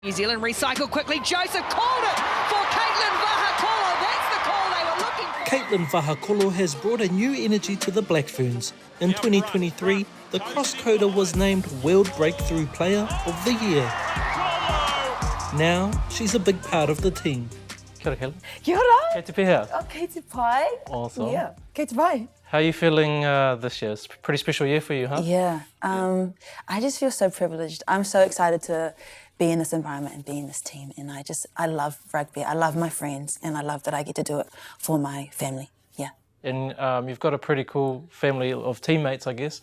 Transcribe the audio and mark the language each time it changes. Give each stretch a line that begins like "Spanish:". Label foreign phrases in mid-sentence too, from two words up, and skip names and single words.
English: New Zealand recycle quickly. Joseph called it for Katelyn Vahaakolo. That's the call they were looking for. Katelyn Vahaakolo has brought a new energy to the Black Ferns. In 2023, the cross-coder was named World Breakthrough Player of the Year. Now, she's a big part of the team.
Māori: Kia ora, Katelyn. Kia ora. Kei te pēhea. Oh, kei te pai.
English: Awesome. Yeah,
Māori: kei te pai.
English: How are you feeling this year? It's a pretty special year for you, huh? Yeah, I just feel so privileged. I'm so excited to be in this environment and be in this team. And I love rugby. I love my friends, and I love that I get to do it for my family. Yeah. And you've got a pretty cool family of teammates, I guess.